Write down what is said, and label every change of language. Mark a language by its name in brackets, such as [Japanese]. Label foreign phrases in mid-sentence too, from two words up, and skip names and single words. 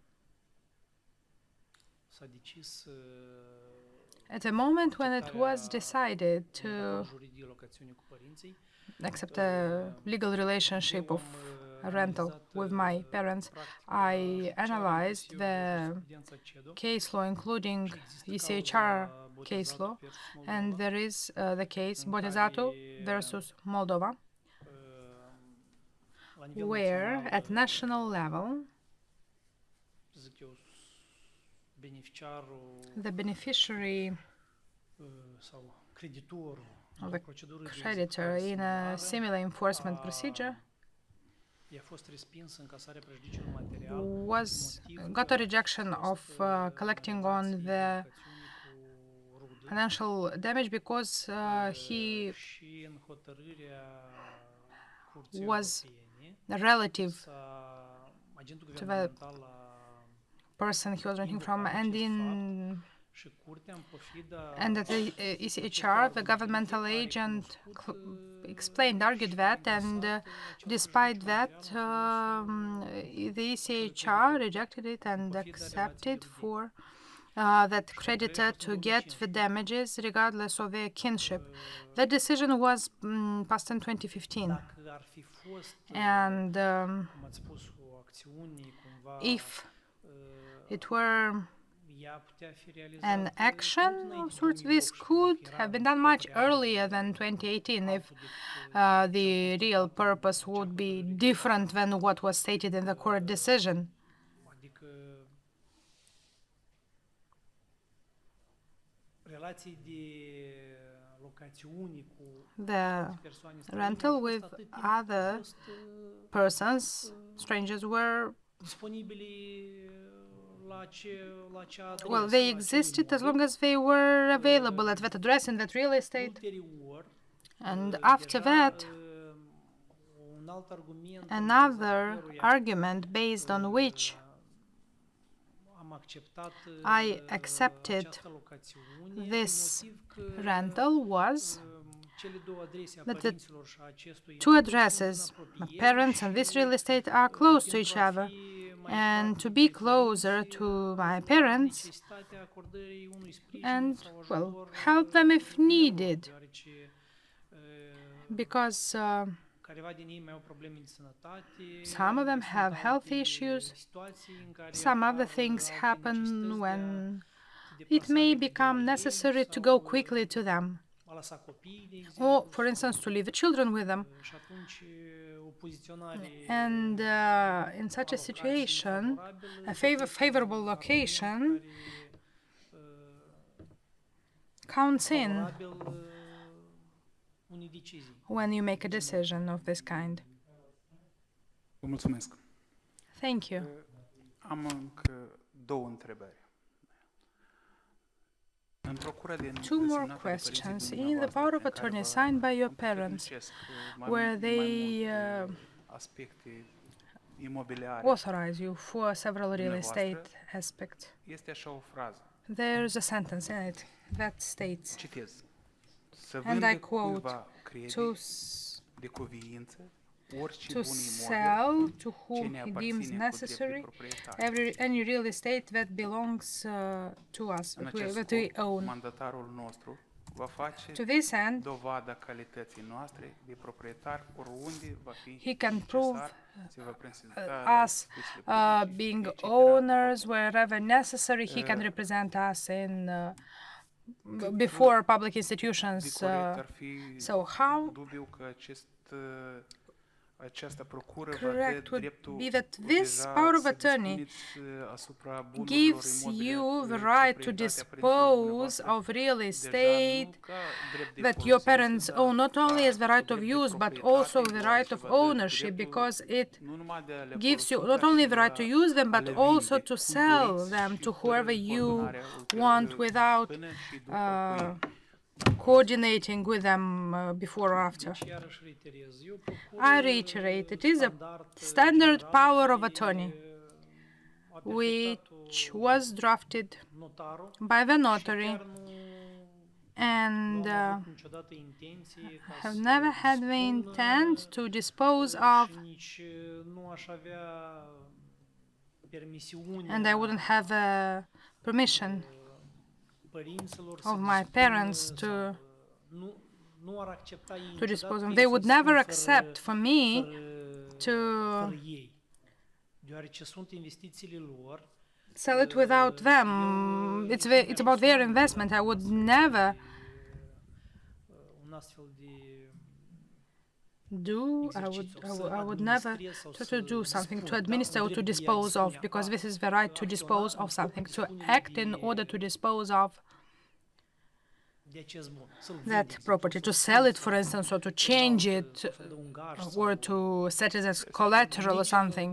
[English] at a moment when it was decided to accept a legal relationship of a rental with my parents, I analyzed the case law, including ECHR case law, and there is the case Botezato versus Moldova, where at national level [Romanian] zic eu, beneficiarul [English] the beneficiary [Romanian] sau creditorul [English] or [Romanian] într-o [English] the [Romanian] procedură de [English] creditor [Romanian] executare [English] in a [Romanian] similară [English] similar enforcement procedure [Romanian] i-a fost respins încasarea prejudiciului material [English] got a rejection of collecting on the financial damage because he [Romanian] și în hotărârea Curții [English] was [Romanian] Europene [English] a relative [Romanian] agentul [English] to the [Romanian] guvernamental a [English] person he was renting from, [Romanian] și curtea în pofida [English] and at the ECHR, the governmental agent argued that, and despite that, the ECHR rejected it and accepted for that creditor to get the damages regardless of their kinship. That decision was passed in 2015, [Romanian] dacă ar fi fost, [English] and [Romanian] cum ați spus, o acțiune cumva [English] if it were [Romanian] ea putea fi realizată [English] an action of sorts, this could have been done much earlier than 2018 if the real purpose would be different than what was stated in the court decision. [Romanian] adică relații de locațiuni cu [English] The [Romanian] persoane străine [English] rental [Romanian] au fost [English] with [Romanian] atât timp [English] other [Romanian] cât fost [English] persons, strangers, were, [Romanian] disponibili la acea adresă, [English] well, they [Romanian] la acel [English] existed as [Romanian] imobil. [English] long as they were available at that address in that real estate. [Romanian] Ulterior, [English] And after [Romanian] deja, [English] that, [Romanian] un alt argument [English] another [Romanian] căruia, [English] argument based on which [Romanian] am acceptat [English] I accepted [Romanian] această locațiune [English] this [Romanian] din motiv că [English] rental was [Romanian] cele două adrese a [English] that the [Romanian] părinților și a acestui [English] two [Romanian] imobil sunt în [English] addresses, my [Romanian] apropiere [English] parents and this [Romanian] și, [English] real estate, are close to each [Romanian] pentru a [English] other. [Romanian] fi mai [English] And [Romanian] aproape [English] to [Romanian] de [English] be [Romanian] părinți, [English] closer to my parents [Romanian] necesitatea acordării unui sprijin [English] and, [Romanian] sau [English] well, [Romanian] ajutor, [English] help them if [Romanian] lor, [English] needed, [Romanian] deoarece [English] because [Romanian] careva din ei mai au probleme de sănătate, [English] some of them [Romanian] mai [English] have [Romanian] sunt [English] health [Romanian] alte [English] issues, [Romanian] situații în care [English] some other [Romanian] apar [English] things [Romanian] alte [English] happen [Romanian] necesități de a [English] when [Romanian] te [English] it [Romanian] deplasa [English] may [Romanian] repede [English] become [Romanian] la ei [English] necessary to [Romanian] sau [English] go quickly to them, [Romanian] a lăsa copiii, de [English] or, [Romanian] exemplu, [English] for instance, to leave the children with them. [Romanian] și atunci o poziționare [English] And in such a situation, a favorable location counts in [Romanian] favorabil unei decizii. [English] when you make a decision of this kind. [Romanian] Vă mulțumesc. [English] Thank you. [Romanian] Am încă două întrebări. În procura de [English] Two more [Romanian] desemnată de părinții [English] questions. In the [Romanian] dumneavoastră, [English] power of [Romanian] prin care [English] attorney [Romanian] vă [English] signed by your [Romanian] amplificăți [English] parents, [Romanian] mai [English] where they [Romanian] multe aspecte imobiliare, [English] authorize you for several real estate aspects. [Romanian] este așa o frază. [English] There's a sentence in it that states, [Romanian] Citez. Să [English] and I [Romanian] vândă [English] quote, [Romanian] cuiva credit de cuviință orice [English] to [Romanian] bun imobil [English] sell to [Romanian] ce [English] whom [Romanian] ne [English] he [Romanian] aparține [English] deems [Romanian] cu drept de [English] necessary [Romanian] proprietate. [English] any real estate that belongs to us, [Romanian] În [English] that [Romanian] acest [English] we [Romanian] scop, [English] own. [Romanian] mandatarul nostru va face [English] To this end, [Romanian] dovada calității noastre de proprietar oriunde va fi [English] he can prove [Romanian] necesar, se va prezenta [English] us [Romanian] discuțiile publice, [English] being [Romanian] etc. [English] owners wherever necessary. He can represent us in before public [Romanian] De [English] institutions. [Romanian] corect ar fi [English] So how [Romanian] dubiu că această procură va [English] correct [Romanian] avea [English] would [Romanian] dreptul [English] be that this [Romanian] deja [English] power of [Romanian] să [English] attorney [Romanian] dispuneți asupra bunurilor [English] gives [Romanian] imobile [English] you the [Romanian] de [English] right to [Romanian] proprietate a părinților [English] dispose [Romanian] dumneavoastră, [English] of real [Romanian] deja [English] estate [Romanian] nu ca drept de [English] that your [Romanian] folosință, [English] parents [Romanian] dar [English] own, not only [Romanian] ca [English] as the right of [Romanian] drept de [English] use, but [Romanian] proprietate, [English] also the [Romanian] deoarece [English] right of [Romanian] vă dă [English] ownership, [Romanian] dreptul [English] because it [Romanian] nu numai de a le [English] gives you [Romanian] folosi, [English] not [Romanian] dar [English] only [Romanian] și [English] the [Romanian] de [English] right to [Romanian] a [English] use them, but [Romanian] le [English] also [Romanian] vinde [English] to [Romanian] cum [English] sell [Romanian] doriți [English] them [Romanian] și [English] to [Romanian] fără [English] whoever you [Romanian] coordonarea [English] want without [Romanian] până și după cui. [English] coordinating with them before or after. [Romanian] Deci, iarăși reiterez, eu procur [English] I reiterate, it is a standard power of attorney which was drafted [Romanian] notarul [English] by the [Romanian] și [English] notary, [Romanian] chiar nu [English] and [Romanian] am avut niciodată intenție ca [English] have [Romanian] să [English] never had the [Romanian] dispun, [English] intent to dispose of, [Romanian] și nici nu aș avea permisiunea [English] and I wouldn't have permission [Romanian] părinților [English] of [Romanian] să [English] my [Romanian] dispună [English] parents [Romanian] sau, [English] to [Romanian] nu ar accepta ei [English] to dispose of them. [Romanian] niciodată [English] They [Romanian] ca [English] would [Romanian] ei să [English] never [Romanian] dispună [English] accept for me [Romanian] fără [English] to [Romanian] ei, deoarece sunt investițiile lor. [English] sell it without them. It's about their investment. I would never [Romanian] Un astfel de [English] do, I would never try to do something to administer or to dispose of, because this is the right to dispose of something, to act in order to dispose of that property, to sell it, for instance, or to change it, or to set it as collateral or something.